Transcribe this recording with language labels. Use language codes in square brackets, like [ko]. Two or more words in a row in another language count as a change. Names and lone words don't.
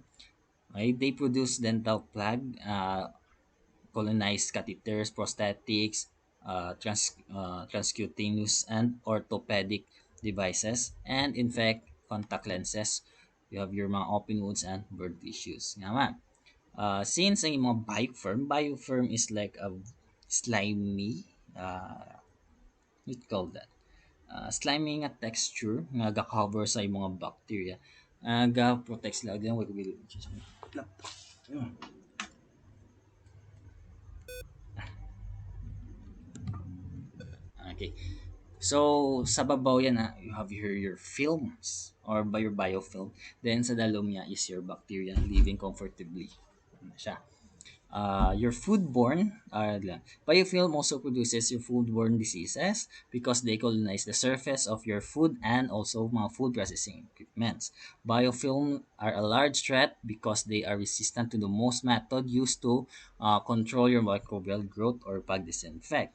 [en] Right? They produce dental plaque, colonized catheters, prosthetics, transcutaneous and orthopedic devices, and in fact, contact lenses. You have your mga open wounds and bird tissues. [hil] Nga man. [en] Since [hil] ang mga [en] biofilm is like a slimy, what you call that? [hil] Slimy nga texture nga ga-cover sa mga bacteria. Ga-protect sila. [en] Then, wag will. Okay. So, [hil] sa babaw yan [en] you have your films or your biofilm. Then, [hil] sa dalom niya [en] is your bacteria living comfortably. [hil] Ano siya. [en] Your foodborne, biofilm also produces your foodborne diseases because they colonize the surface of your food and also mga food processing equipments. Biofilm are a large threat because they are resistant to the most method used to control your microbial growth or pag-disinfect.